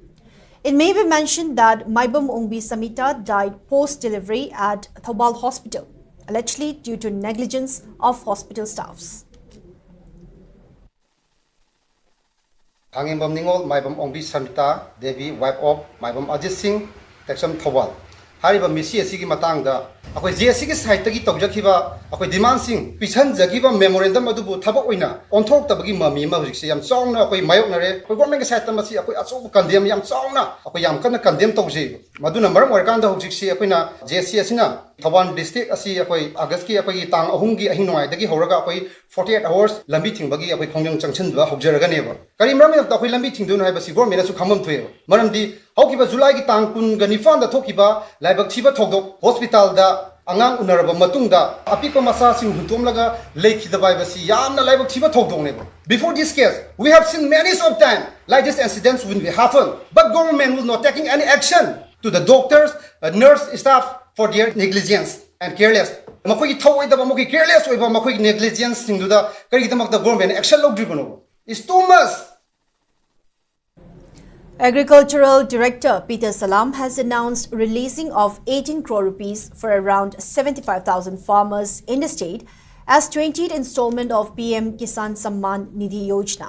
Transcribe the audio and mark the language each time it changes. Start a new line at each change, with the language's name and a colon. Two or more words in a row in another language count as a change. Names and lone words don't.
English: It may be mentioned that Maibam Ongbi Samita died post-delivery at Thawal Hospital, allegedly due to negligence of hospital staffs. Khangimbam Ningol Maibam Ongbi Samita Devi, wife of Maibam Ajit Singh, Tekcham Thawal.
Manipuri: Hariba misi asigi matangda akoi JAC ki site tagi tawjakhiba akoi demand sing pisan jagiba memorandum adubu thabak oina onthok tabagi mami ma hujik se yam chongna akoi mayoknare akoi government ki site tamasi akoi achu kandem yam chongna akoi yam kana kandem tawje maduna maram warkanda hujik se akoina JAC asina Thawal district asi akoi August ki akoi tang ahum gi ahin noi dagi horaga akoi
English: 48 hours
Manipuri: lambi thingba akoi khongjang changchin ba hojaraga neba kari maram ta akoi lambi thingdu no haibasi government asu khamam thoye maram di haukiba July ki tang kun ga nifan da thokiba laibak thiba thodok hospital da angang unaraba matungda apiko masa sing huntomlaga lekhidaba basi yamna laibak thiba thodok neba.
English: Before this case we have seen many of time like this incidents will be happen, but government will not taking any action to the doctors, nurse staff for their negligence and careless.
Manipuri: Makoi thawai da makoi careless oiba makoi negligence singduda kari damak
English: the government action
Manipuri: logdribano is too much.
English: Agricultural Director Peter Salam has announced releasing of 18 crore rupees for around 75,000 farmers in the state as 20th installment of PM Kisan Samman Nidhi Yojana.